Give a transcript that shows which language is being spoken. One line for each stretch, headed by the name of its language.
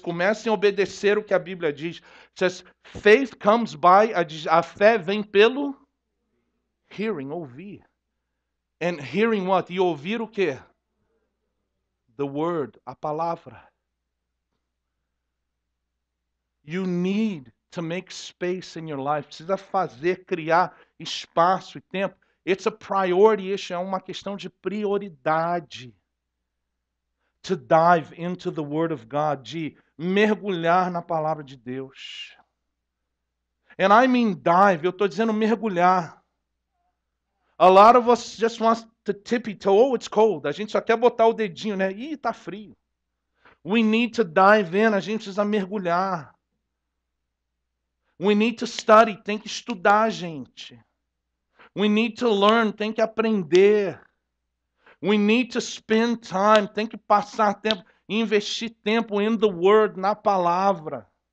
Portuguese: Comecem a obedecer o que a Bíblia diz.
English: It says, faith comes by,
Portuguese: a fé vem pelo hearing, ouvir.
English: And hearing what?
Portuguese: E ouvir o quê?
English: The word,
Portuguese: a palavra.
English: You need to make space in your life.
Portuguese: Precisa fazer, criar espaço e tempo.
English: It's a priority issue,
Portuguese: é uma questão de prioridade.
English: To dive into the Word of God,
Portuguese: de mergulhar na palavra de Deus.
English: And I mean dive,
Portuguese: eu estou dizendo mergulhar.
English: A lot of us just want to tippy toe, oh, it's cold.
Portuguese: A gente só quer botar o dedinho, né? Ih, tá frio.
English: We need to dive in,
Portuguese: a gente precisa mergulhar.
English: We need to study,
Portuguese: tem que estudar, gente.
English: We need to learn,
Portuguese: tem que aprender.
English: We need to spend time,
Portuguese: tem que passar tempo, investir tempo
English: in the word,
Portuguese: na palavra.